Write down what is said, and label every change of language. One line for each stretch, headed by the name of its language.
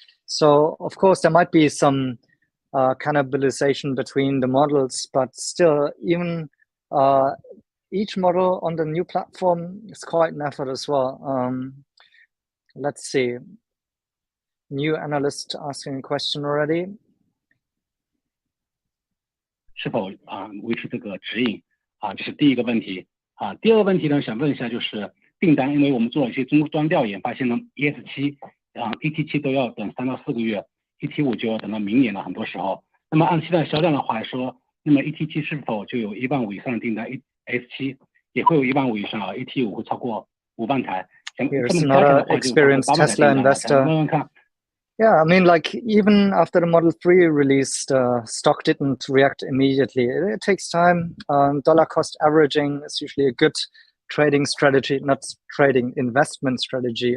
English: So of course there might be some cannibalization between the models, but still, even each model on the new platform is quite an effort as well. Let's see. New analyst asking a question already.
Chinese: 是否维持这个指引这是第一个问题第二个问题呢，想问一下就是订单，因为我们做了一些终端调研，发现呢 ES7 ET7 都要等3到4个月 ，ET5 就要等到明年了，很多时候。那么按现在销量的话说，那么 ET7 是否就有15000以上的订单 ？S7 也会有15000以上，ET5 会超过50000台。
English: Here's another experienced Tesla investor. Yeah, I mean, like even after the Model 3 released, stock didn't react immediately. It takes time. Dollar cost averaging is usually a good trading strategy, not trading investment strategy.